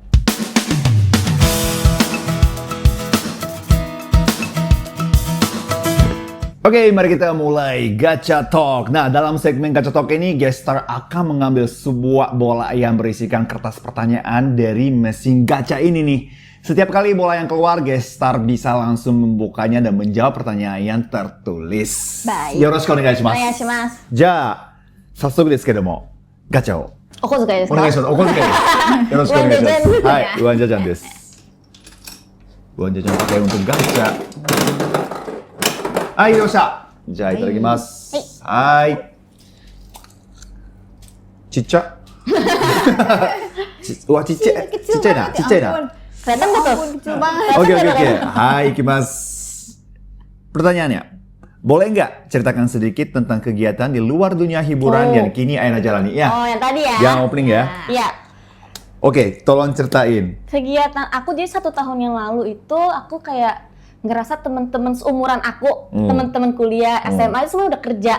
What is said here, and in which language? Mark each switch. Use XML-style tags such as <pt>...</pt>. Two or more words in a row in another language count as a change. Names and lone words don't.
<id>Oke, mari kita mulai Gacha Talk. Nah, dalam segmen Gacha Talk ini,</id> <en>guest star</en> <id>akan mengambil sebuah bola yang berisikan kertas pertanyaan dari mesin gacha ini nih. Setiap kali bola yang keluar,</id> <en>guest star</en> <id>bisa langsung membukanya dan menjawab pertanyaan yang tertulis. Baik.</id> <ja>よろしくお願いします. Onegaishimasu. じゃあ、早速ですけども、ガチャをお小遣いですか？お願いします。お小遣いです。よろしくお願いします。</ja> <id>uang jajan</id> <ja>はい、</ja> <id>uang jajan</id> <ja>です。</ja> <id>uang jajan pakai untuk gacha。</id> <ja>はい、よっしゃ。じゃあいただきます。はい。ちっちゃ。うわ、ちっちゃい。ちっちゃいな。ちっちゃいな。</ja> <id>Kelihatan nggak tuh? Ampun, kecil banget. Oke, oke, oke.</id> <ja>はい、行きます.</ja> <id>Pertanyaannya, boleh nggak ceritakan sedikit tentang kegiatan di luar dunia hiburan Oh. yang kini Ayana jalani? Ya, Oh, yang tadi ya? yang opening ya. Iya. Oke, tolong ceritain. Kegiatan aku jadi 1 tahun yang lalu itu aku kayak ngerasa teman-teman seumuran aku, teman-teman kuliah, SMA itu semua udah kerja.</id>